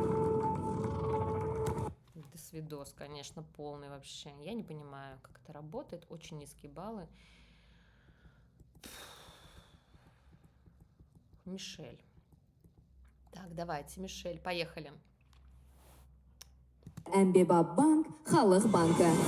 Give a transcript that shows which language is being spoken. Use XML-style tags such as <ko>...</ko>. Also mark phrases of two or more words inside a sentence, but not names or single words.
<ru>Это свидос, конечно, полный вообще. Я не понимаю, как это работает. Очень низкие баллы. Мишель. Так, давайте, Мишель, поехали.</ru> <kk>Әмбебап банк, халық банкі.</kk>